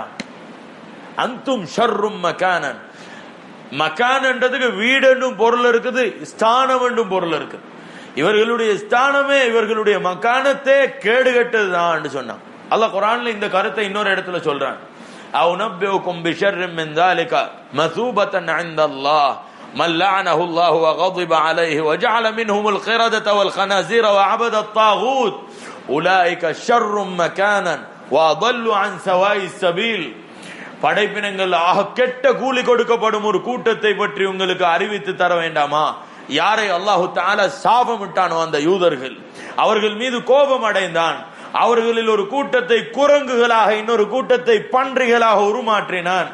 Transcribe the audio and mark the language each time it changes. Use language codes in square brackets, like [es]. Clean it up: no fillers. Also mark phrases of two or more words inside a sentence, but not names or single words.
[ar] أنتم شر مكانا, [ta] மகான்ன்றதுக்கு வீடு என்றும் பொருள் இருக்குது, ஸ்தானம் என்றும் பொருள் இருக்குது. இவர்களுடைய ஸ்தானமே இவர்களுடைய மக்கானத்தே கேடு கெட்டதுதான் சொன்னாங்க. அல்லாஹ் குர்ஆன்ல இந்த கருத்தை இன்னொரு இடத்துல சொல்றான். [ar] أونبئكم بشر من ذلك مثوبة عند الله من لعنه الله وغضب عليه وجعل منهم القردة والخنازير وعبد الطاغوت أولئك شر مكانا وأضل عن سواء السبيل. [ta] படைப்பினங்கள் ஆக கெட்ட கூலி கொடுக்கப்படும் ஒரு கூட்டத்தை பற்றி உங்களுக்கு அறிவித்து தர வேண்டாமா? யாரை அல்லாஹு தஆலா சாபமிட்டானோ அந்த யூதர்கள், அவர்கள் மீது கோபம் அடைந்தான், அவர்களில் ஒரு கூட்டத்தை குரங்குகளாக இன்னொரு கூட்டத்தை பன்றிகளாக உருமாற்றினான்.